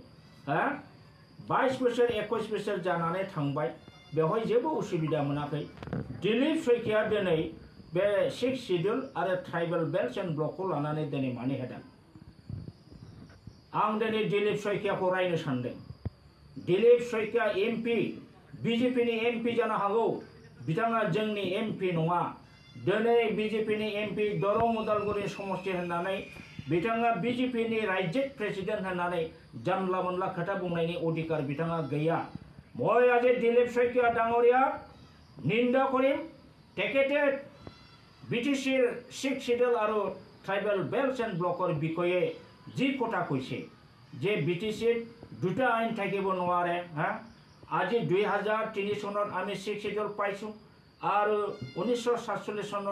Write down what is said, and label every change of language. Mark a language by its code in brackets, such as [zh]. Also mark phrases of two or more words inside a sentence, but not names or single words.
[brx] 22 बोसोर 21 बोसोर जानानै थांबाय बेवहाय जेबो उसुबिदा मोनाखै दिलीप शइकिया दिनै बे 6 सिडुल आरो [en] tribal belt and block [brx] लानानै दिनै मानि होदों आं दिनै दिलीप शइकियाखौ रायनो सानदों दिलीप शइकिया एमपि बिजेपिनि एमपि जानो हागौ बिथाङा जोंनि एमपि नङा दिनै बिजेपिनि एमपि दरं उदालगुरि समष्टि होननानै बिथाङा बिजेपिनि रायजिक प्रेसिडेन्ट होननानै जानला मोनला खोथा बुंनायनि अधिकार बिथाङा गैया [as] মই আজি দিলীপ শইকীয়া ডাঙৰীয়া নিন্দা কৰিম তেখেতে বিটিচিৰ 6 শিডিউল আৰু [en] tribal belts and block [as] বিষয়ে যি কথা কৈছে যে বিটিচিৰ দুটা আইন থাকিব নোৱাৰে হা আজি 2003 চনত আমি 6 শিডিউল পাইছো আৰু 1947 চনৰ